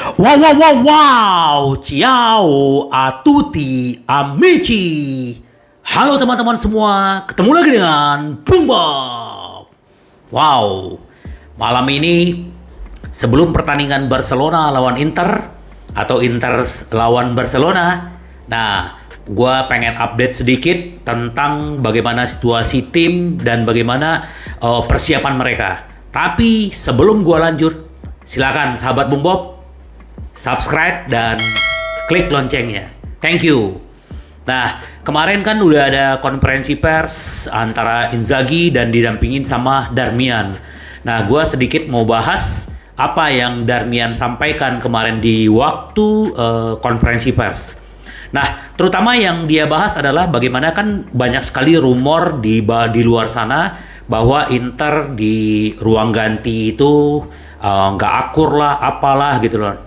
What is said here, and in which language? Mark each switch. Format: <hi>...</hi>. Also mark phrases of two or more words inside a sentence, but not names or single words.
<it>Wow, wow, wow, wow, ciao, a tutti, amici.</it> <id>Halo teman-teman semua, ketemu lagi dengan Bung Bob. Wow, malam ini sebelum pertandingan Barcelona lawan Inter atau Inter lawan Barcelona, nah, gua pengen update sedikit tentang bagaimana situasi tim dan bagaimana persiapan mereka. Tapi sebelum gua lanjut, silakan sahabat Bung Bob subscribe dan klik loncengnya.</id> <en>Thank you.</en> <id>Nah, kemarin kan udah ada konferensi pers antara Inzaghi dan didampingin sama Darmian. Nah, gue sedikit mau bahas apa yang Darmian sampaikan kemarin di waktu konferensi pers. Nah, terutama yang dia bahas adalah bagaimana kan banyak sekali rumor di luar sana bahwa Inter di ruang ganti itu nggak akur lah, apalah gitu loh.</id>